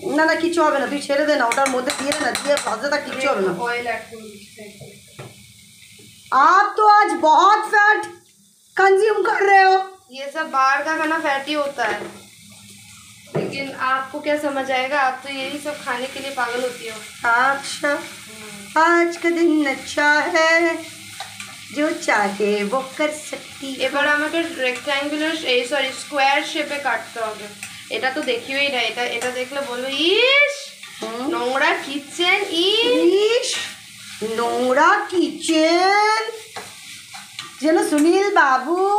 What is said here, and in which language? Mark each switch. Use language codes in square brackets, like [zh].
[bn] না কিছু হবে না, তুই ছেড়ে দে না, ওটার মধ্যে দিয়ে না, দিয়ে ভাজতে থাক, কিচ্ছু হবে না। অয়েল অ্যাড করে দিচ্ছি। [hi] आप तो आज बहुत फैट कंज्यूम कर रहे हो। ये सब बाहर का खाना फैटी होता है, लेकिन आपको क्या समझ आएगा? आप तो यही सब खाने के लिए पागल होती हो। अच्छा आज का दिन अच्छा है, जो चाहे वो कर सकती। [bn] এবার আমাকে রেক্ট্যাঙ্গুলার স্কোয়ার শেপে কাটতে হবে। এটা তো দেখিওই না, এটা দেখলে বলবো ইস নোংরা কিচেন, ইস নোংরা কিচেন। যেন সুনীল বাবু।